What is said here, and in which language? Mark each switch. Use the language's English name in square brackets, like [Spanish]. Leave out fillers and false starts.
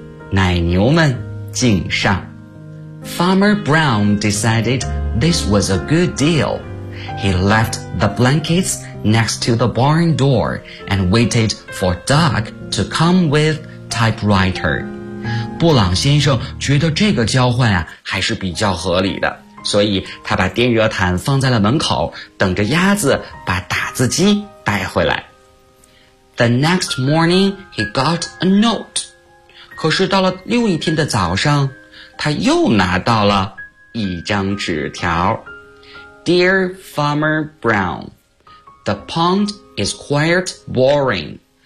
[Chinese] 奶牛们敬上。 [English] Farmer Brown decided this was a good deal. He left the blankets next to the barn door and waited for Duck to come with typewriter. [Chinese] 布朗先生觉得这个交换啊还是比较合理的，所以他把电热毯放在了门口，等着鸭子把打字机带回来。 [English] The next morning, he got a note. [Chinese] 可是到了又一天的早上，他又拿到了一张纸条。 [English] Dear Farmer Brown, The pond is quite boring.